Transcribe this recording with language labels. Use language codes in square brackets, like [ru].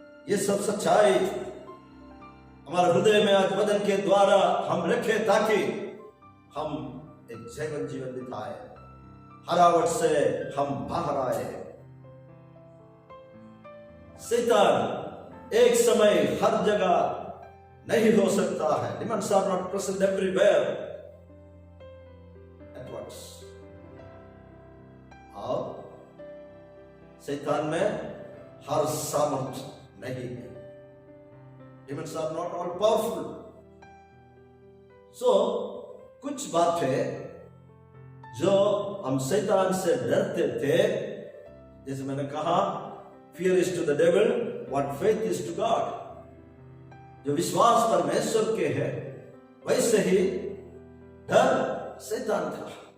[hi] ये सब सच्चाई हमारे हृदय में आज वचन के द्वारा हम रखें, ताकि हम एक जीवन बिताए, हरावट से हम बाहर आए। शैतान एक समय हर जगह नहीं हो सकता है। [en] Demons are not present everywhere at once। [hi] और शैतान में हर सामर्थ नहीं है। [en] Demons are not all powerful। [hi] So कुछ बातें जो हम शैतान से डरते थे, जैसे मैंने कहा, [en] fear is to the devil what faith is to God। [hi] जो विश्वास परमेश्वर के है, वैसे ही डर शैतान का।